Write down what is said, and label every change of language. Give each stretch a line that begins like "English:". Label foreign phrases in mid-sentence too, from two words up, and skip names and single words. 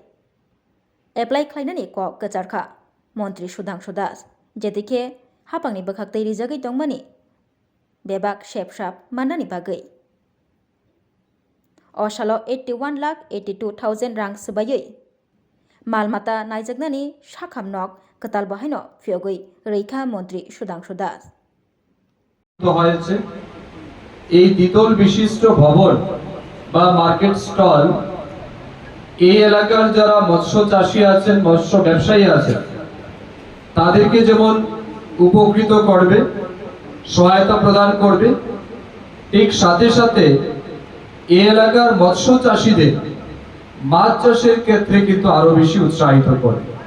Kok Borok: Apply Klainani Kok Gajarka, Montri Sudhangshu Das, Jetike Hapangni Bakakte Rizagi Tongmani, Bebak Shepshap Manani Bagai. Oshalo 81,82,000 rang sebagai. Malmata Naijagnani Shakam Nok Katal Bahino Fiogui Reika Montri Sudhangshu Das.
Bangla: হয়েছে এই দ্বিতল বিশিষ্ট ভবন বা
English: market stall
Bangla: এই এলাকার যারা মৎস্য চাষী আছেন মৎস্য ব্যবসায়ী আছেন তাদেরকে যেমন উপকৃত করবে সহায়তা প্রদান করবে ঠিক সাথে সাথে এই এলাকার মৎস্য চাষীদের মাছ চাষের ক্ষেত্রে কিন্তু আরো বেশি উৎসাহিত করে